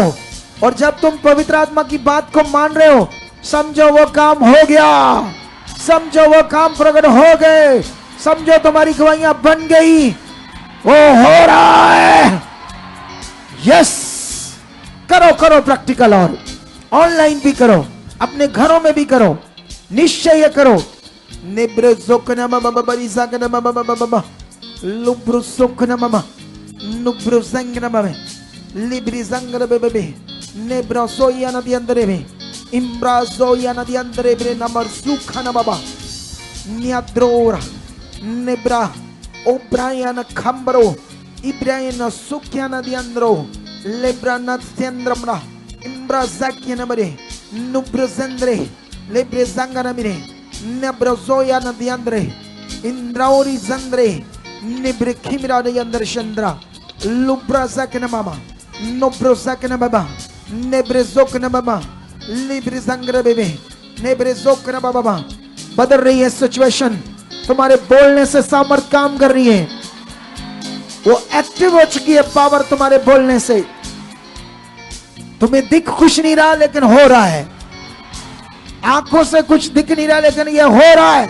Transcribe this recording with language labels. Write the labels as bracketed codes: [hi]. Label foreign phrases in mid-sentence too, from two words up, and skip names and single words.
[hi] और जब तुम पवित्र आत्मा की बात को मान रहे हो, समझो वो काम हो गया, समझो वो काम प्रकट हो गए, समझो तुम्हारी गवाहियां बन गई, वो हो रहा है। यस, करो करो प्रैक्टिकल, और ऑनलाइन भी करो, अपने घरों में भी करो, निश्चय करो। निब्र जोकना बाबा बरी जागना बाबा बाबा, लुब्रु सोकना बाबा, नुब्रु संगना बाबा, लिब्रि संगना बाबा, नेब्रा सोया नदी अंदर में, इम्ब्रा सोया नदी अंदर में, नंबर सुखाना बाबा, न्याद्रोरा, नेब्रा, ओब्रायन खंबरो, इब्रायन सुख्या नदी अंदरो, लेब्रा नत्यंद्रमरा, इम्ब्रा जाकिया नबरे, नुब्र जंद्रे, लेब्रे जंगना मिरे, नेब्रा सोया नदी अंदरे, इंद्राओरी जंद्रे, निब्रे खिमरा नदी अंदर चंद्रा, लुब्रा जाकिया मामा, नुब्रो जाकिया बाबा, नेब्रे जोकना बाबा, लिब्रे जंगरे बेबे, नेब्रे जोकना बाबा। बदल रही है सिचुएशन, तुम्हारे बोलने से सामर्थ काम कर रही है, वो एक्टिव हो चुकी है पावर तुम्हारे बोलने से। तुम्हें दिख कुछ नहीं रहा, लेकिन हो रहा है। आंखों से कुछ दिख नहीं रहा, लेकिन ये हो रहा है।